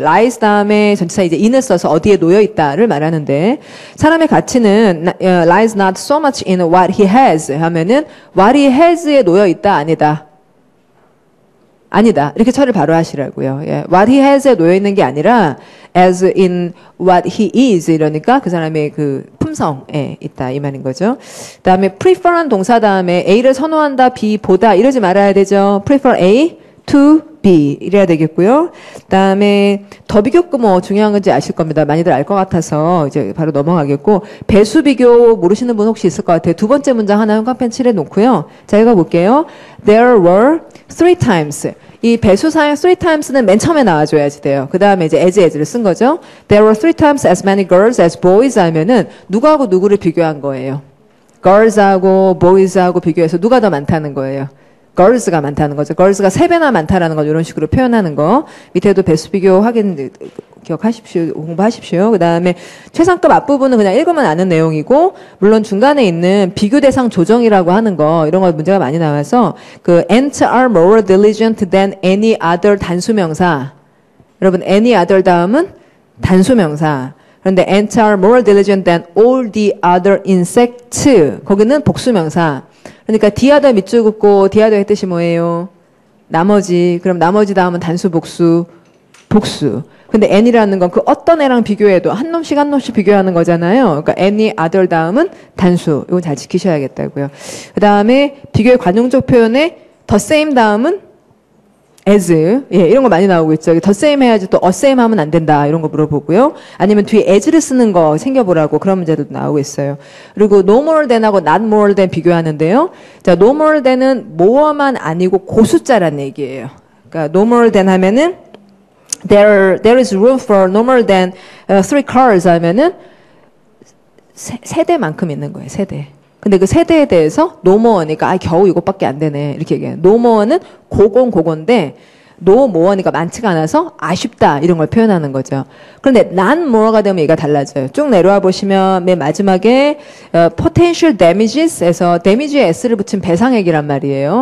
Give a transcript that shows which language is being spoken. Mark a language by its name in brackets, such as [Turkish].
[Korean] lies 다음에 전치사 이제 in을 써서 어디에 놓여 있다를 말하는데 사람의 가치는 [English] lies not so much in what he has [Korean] 하면은 [English] what he has [Korean] 에 놓여 있다 아니다. 아니다. 이렇게 처리를 바로 하시라고요. 예. [English] What he has [Korean] 에 놓여 있는 게 아니라 [English] as in what he is [Korean] 이러니까 그 사람의 그 품성에 있다 이 말인 거죠. 그다음에 prefer한 동사 다음에 A를 선호한다, B 보다 이러지 말아야 되죠. prefer A to B 이래야 되겠고요. 그다음에 더 비교급 뭐 중요한 건지 아실 겁니다. 많이들 알 것 같아서 이제 바로 넘어가겠고 배수 비교 모르시는 분 혹시 있을 것 같아요. 두 번째 문장 하나 형광펜 칠해 놓고요. 자 읽어볼게요. [English] There were 3 times. [Korean] 이 배수 사용 3 times는 맨 처음에 나와줘야지 돼요. 그 다음에 이제 as를 쓴 거죠. [English] There were 3 times as many girls as boys [Korean] 하면은 누구하고 누구를 비교한 거예요. girls하고 boys하고 비교해서 누가 더 많다는 거예요. girls가 많다는 거죠. girls가 3배나 많다라는 거 이런 식으로 표현하는 거. 밑에도 배수 비교 확인 기억하십시오. 공부하십시오. 그 다음에 최상급 앞부분은 그냥 읽으면 아는 내용이고 물론 중간에 있는 비교 대상 조정이라고 하는 거 이런 거 문제가 많이 나와서 그 [English] ants are more diligent than any other [Korean] 단수명사. 여러분 any other 다음은 단수명사. 그런데 [English] ants are more diligent than all the other insects. [Korean] 거기는 복수명사. 그러니까 the other 밑줄 긋고 the other의 뜻이 뭐예요? 나머지. 그럼 나머지 다음은 단수 복수. 근데 any라는 건 그 어떤 애랑 비교해도 한 놈씩 한 놈씩 비교하는 거잖아요. 그러니까 any other 다음은 단수. 이건 잘 지키셔야겠다고요. 그 다음에 비교의 관용적 표현에 the same 다음은 as. 예, 이런 거 많이 나오고 있죠. the same 해야지 또 a same 하면 안 된다. 이런 거 물어보고요. 아니면 뒤에 as를 쓰는 거 챙겨보라고 그런 문제도 나오고 있어요. 그리고 no more than하고 not more than 비교하는데요. 자, no more than은 more만 아니고 고숫자란 얘기예요. 그러니까 [English] no more than 하면은 there is room for no more than 3 cars [Korean] 하면은 세대만큼 있는 거예요. 세대. 근데 그 세대에 대해서 no more니까 겨우 이것밖에 안 되네. 이렇게 얘기해요. no more는 고건데 no more니까 많지가 않아서 아쉽다 이런 걸 표현하는 거죠. 그런데 not more가 되면 얘가 달라져요. 쭉 내려와 보시면 맨 마지막에 potential damages에서 damage에 s를 붙인 배상액이란 말이에요.